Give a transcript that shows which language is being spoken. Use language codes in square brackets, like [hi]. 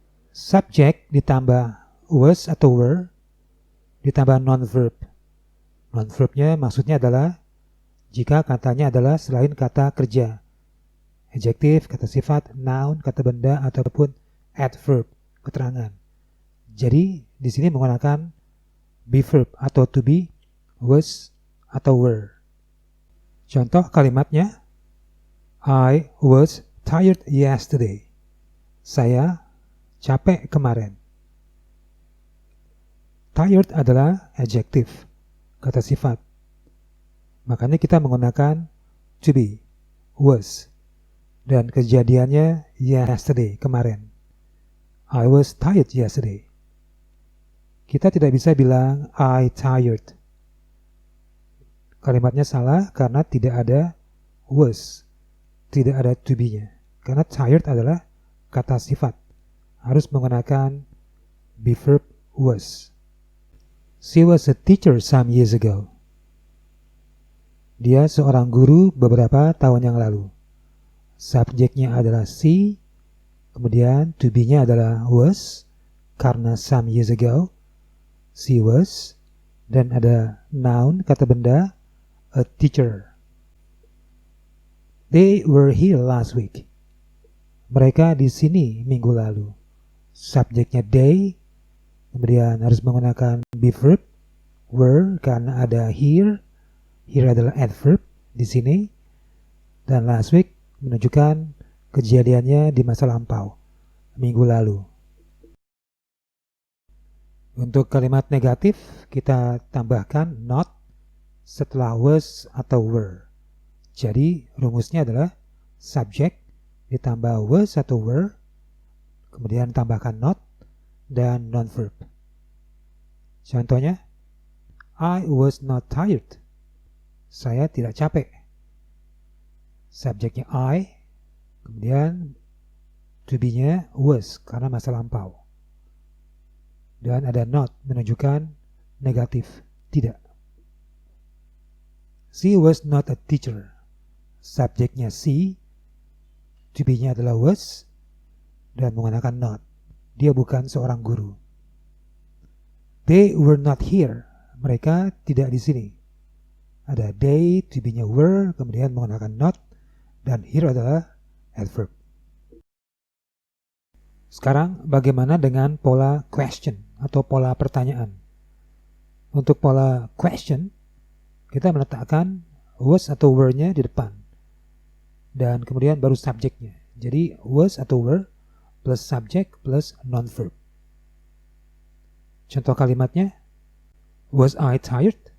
[id] Subject ditambah was atau were ditambah non-verb. Non-verbnya maksudnya adalah jika katanya adalah selain kata kerja. Adjektif, kata sifat, noun, kata benda, ataupun adverb, keterangan. Jadi di sini menggunakan be verb atau to be, was, atau were. Contoh kalimatnya, [en] I was tired yesterday. [id] Saya capek kemarin. Tired adalah adjektif, kata sifat. Makanya kita menggunakan to be, was, dan kejadiannya yesterday, kemarin. [en] I was tired yesterday. [id] Kita tidak bisa bilang [en] I tired. [id] Kalimatnya salah karena tidak ada was, tidak ada to be-nya. Karena tired adalah kata sifat. Harus menggunakan be verb was. [en] She was a teacher some years ago. [id] Dia seorang guru beberapa tahun yang lalu. Subjeknya adalah she, kemudian to be-nya adalah was, karena some years ago, she was, dan ada noun, kata benda, a teacher. [en] They were here last week. [id] Mereka di sini minggu lalu. Subjeknya they, kemudian harus menggunakan be verb, were, karena ada here. Here adalah adverb di sini. Dan last week menunjukkan kejadiannya di masa lampau, minggu lalu. Untuk kalimat negatif, kita tambahkan not setelah was atau were. Jadi rumusnya adalah subject ditambah was atau were, kemudian tambahkan not dan non-verb. Contohnya, [en] I was not tired. [id] Saya tidak capek. Subjeknya I, kemudian to be-nya was karena masa lampau. Dan ada not menunjukkan negatif, tidak. [en] She was not a teacher. [id] Subjeknya she, to be-nya adalah was, dan menggunakan not. Dia bukan seorang guru. [en] They were not here. [id] mereka tidak di sini. Ada they, to be-nya were, kemudian menggunakan not, dan here adalah adverb. Sekarang bagaimana dengan pola question atau pola pertanyaan? Untuk pola question, kita meletakkan was atau were-nya di depan. Dan kemudian baru subjeknya. Jadi was atau were plus subject plus non-verb. Contoh kalimatnya, [en] was I tired?